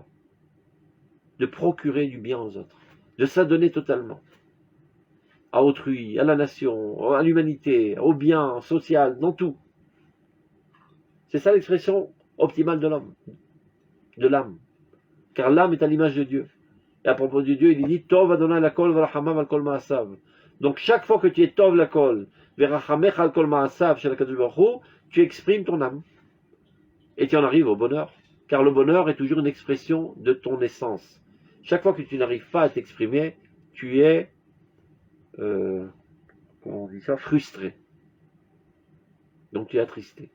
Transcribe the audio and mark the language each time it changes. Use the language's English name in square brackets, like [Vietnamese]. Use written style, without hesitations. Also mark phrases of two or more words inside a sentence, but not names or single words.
[French] De procurer du bien aux autres, de s'adonner totalement. À autrui, à la nation, à l'humanité, au bien social, dans tout. C'est ça l'expression optimale de l'homme, de l'âme. Car l'âme est à l'image de Dieu. Et à propos de Dieu, il dit [Hebrew] טוב אדני לכל ורחמיו על כל מעשיו. [French] Donc chaque fois que tu es [Hebrew] טוב לכל ורחמיך על כל מעשיו של הקדוש ברוך הוא, [French] tu exprimes ton âme. Et tu en arrives au bonheur. Car le bonheur est toujours une expression de ton essence. Chaque fois que tu n'arrives pas à t'exprimer, tu es comment on dit ça, frustré. Donc tu es attristé.